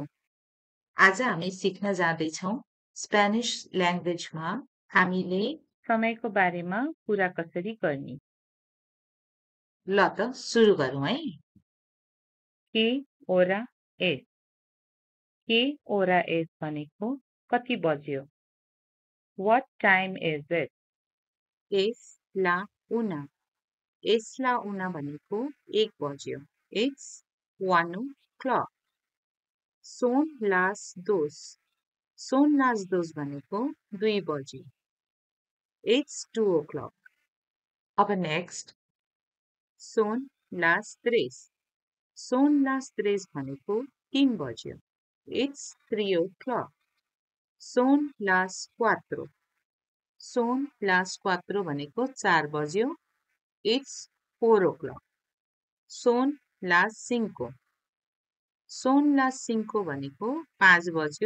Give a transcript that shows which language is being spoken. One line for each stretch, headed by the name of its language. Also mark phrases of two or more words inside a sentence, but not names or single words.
Nepali: आज हामी सिक्न जाँदैछौँ
English: Spanish language
Nepali: हामीले समयको बारेमा कुरा कसरी गर्ने। ल त सुरु गरौँ है।
Spanish: Qué hora es qué hora es भनेको कति बज्यो।
English: What time is it?
Spanish: Es la una भनेको 1 बज्यो।
English: It's 1 o'clock.
Spanish: Son las 2
Nepali: भनेको 2 बज्यो।
English: It's 2 o'clock.
Nepali: अब नेक्स्ट
Spanish: son las 3
Nepali: भनेको 3 बज्यो।
English: It's 3 o'clock.
Spanish: Son las 4
Nepali: भनेको 4 बज्यो।
English: It's 4 o'clock.
Spanish: Son las 5
Nepali: भनेको 5 बज्यो।